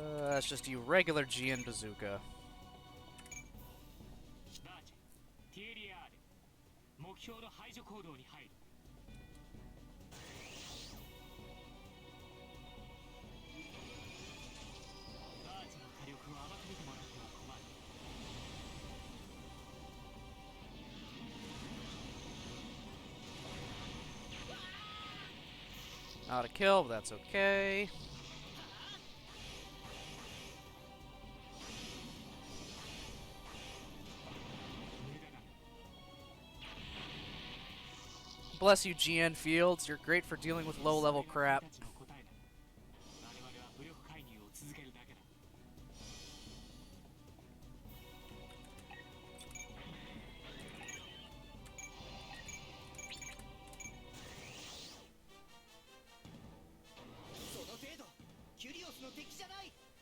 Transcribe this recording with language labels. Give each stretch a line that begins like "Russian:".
English: That's just you regular GN bazooka.
Japanese: バーチェ TLR 目標の排除行動に入る。バーチェの火力を甘く見てもらっては困る。
English: Not a kill, but that's okay. Bless you, GN Fields. You're great for dealing with low-level crap.
Japanese: 我々は武力介入を続けるだけだ。その程度キュリオスの敵じゃない。